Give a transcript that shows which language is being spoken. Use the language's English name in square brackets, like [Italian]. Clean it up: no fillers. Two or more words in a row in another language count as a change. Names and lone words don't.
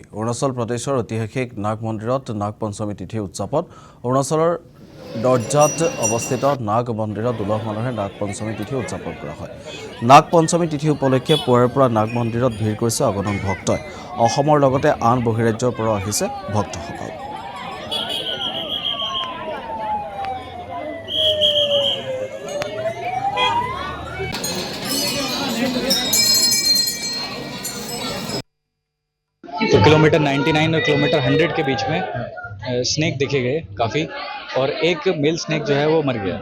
[Assamese] অৰুণাচল প্ৰদেশৰ ঐতিহাসিক নাগ মন্দিৰত নাগ পঞ্চমী তিথি উদযাপন। অৰুণাচলৰ দৰ্জাত অৱস্থিত নাগ মন্দিৰত উলহ মালহেৰে নাগ পঞ্চমী তিথি উদযাপন কৰা হয়। নাগ পঞ্চমী তিথি উপলক্ষে পুৱাৰে পৰা নাগ মন্দিৰত ভিৰ কৰিছে অগণন ভক্তই। অসমৰ লগতে আন বহিৰাজ্যৰ পৰাও আহিছে ভক্তসকল। [Hindi] तो किलोमीटर 99 और किलोमीटर 100 के बीच में स्नेक देखे गए काफ़ी, और एक [English] male snake [Hindi] जो है वो मर गया।